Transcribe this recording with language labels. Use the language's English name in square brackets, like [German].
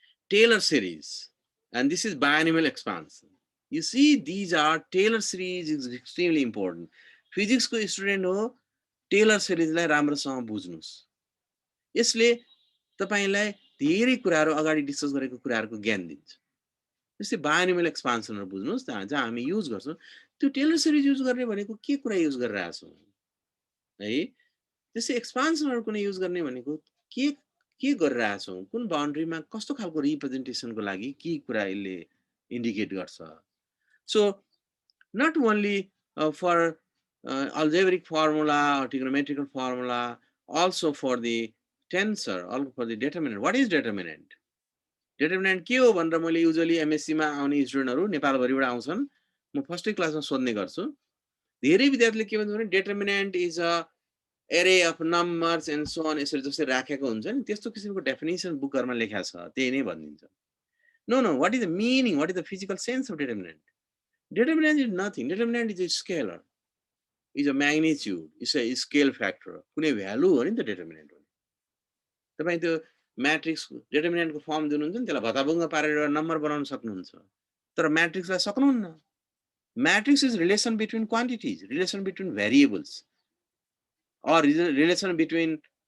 [English] Taylor series. And this is binomial expansion. You see, these are Taylor series is extremely important. [Nepali] Physics को student हो, tailor सिरिजलाई राम्रोसँग बुझ्नुस्। यसले तपाईलाई धेरै कुराहरु अगाडि डिस्कस गरेको कुराहरुको ज्ञान दिन्छ। जस्तै बायोनोमियल एक्सपान्सनहरु बुझ्नुस्, जहाँ हामी युज गर्छौं, त्यो टेलर सिरिज युज गर्ने भनेको के कुरा युज गरिरहेका छौं है। त्यसै एक्सपान्सनहरु कुनै युज गर्ने भनेको के गरिरहेका छौं, कुन बाउन्ड्रीमा कस्तो खालको रिप्रेजेन्टेसनको लागि के कुरा यसले इन्डिकेट गर्छ। [English] So not only for algebraic formula or trigonometrical formula, also for the tensor, also for the determinant. What is determinant? [Nepali] Determinant के हो भनेर मैले युजुअली एमएससी मा आउने स्टुडेन्टहरु नेपालभरिबाट आउँछन्, म फर्स्टै क्लासमा सोध्ने गर्छु। धेरै विद्यार्थीले के भन्छ भने [English] determinant is a array of numbers and so on, [Nepali] यसरी जस्तै राखेको हुन्छ नि, त्यस्तो किसिमको डेफिनेसन बुकहरुमा लेखेको छ, त्यही नै भनिदिन्छ। [English] No, what is the meaning? What is the physical sense of determinant? Determinant is nothing. Determinant is a scalar, is a magnitude, is a scale factor. [Nepali] कुनै भ्यालु हो नि त determinant हो। तपाई त्यो म्याट्रिक्स determinant को फर्म दिनुहुन्छ नि, त्यसलाई भताभुङ्ग पारेर एउटा नम्बर बनाउन सक्नुहुन्छ। तर म्याट्रिक्सलाई सक्नुहुन्न। [English] Matrix is relation between quantities, relation between variables, or relation between